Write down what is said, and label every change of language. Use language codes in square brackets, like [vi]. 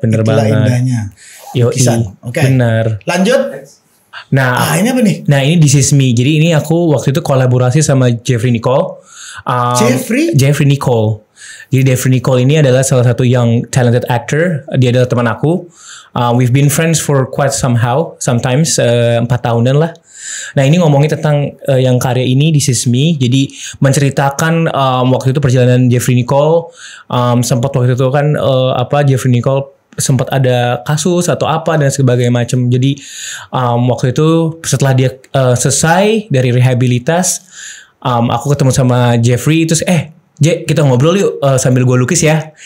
[id] Itulah indahnya. Oke. Bener. Lanjut. Nah, ini apa nih? Nah, ini This Is Me. Jadi ini aku waktu itu kolaborasi sama Jeffrey Nicole. Jeffrey Nicole. Jadi Jeffrey Nicole ini adalah salah satu [en] young talented actor. [id] Dia adalah teman aku. [en] We've been friends for quite sometimes [id] 4 tahunan lah. Nah ini ngomongin tentang yang karya ini This Is Me. Jadi menceritakan waktu itu perjalanan Jeffrey Nicole. Sempat waktu itu kan Jeffrey Nicole sempat ada kasus atau apa dan sebagainya macam. Jadi waktu itu setelah dia selesai dari rehabilitas, aku ketemu sama Jeffrey terus kita ngobrol yuk sambil gue lukis ya.